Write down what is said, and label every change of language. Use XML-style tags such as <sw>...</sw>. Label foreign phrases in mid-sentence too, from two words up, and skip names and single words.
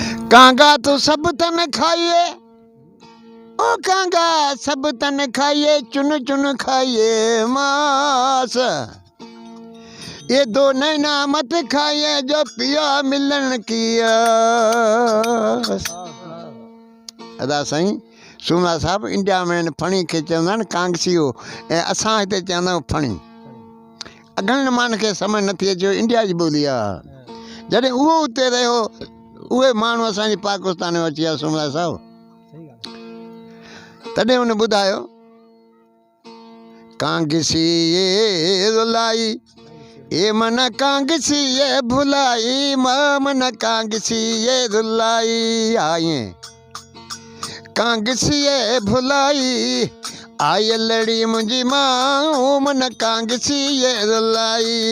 <hi>कांगा तो सब तन खाइए, ओ कांगा सब तन खाइए, चुन चुन खाइए मांस। ये दो नैना मत खाइए जो पिया मिलन की आस।</hi> <sd>अदा साईं सूमरा साहब इंडिया में फणी खे चवंदा आहिनि कांगसियो, ऐं असां हिते चवंदा आहियूं फणी। अगन मान खे समझ नथी अचे, इंडिया जी ॿोली आहे। जॾहिं उहो उते रहियो, उहे माण्हू असांजे पाकिस्तान में अची विया सूमरा साहब, तॾहिं हुन ॿुधायो कांगसी ये रुलाई, ए मन कांगसी ये भुलाई, मन कांगसी ये रुलाई। आए कांगसी ये भुलाई, आय लड़ी मुझी माँ, मन कांगसी ये रुलाई।</sd>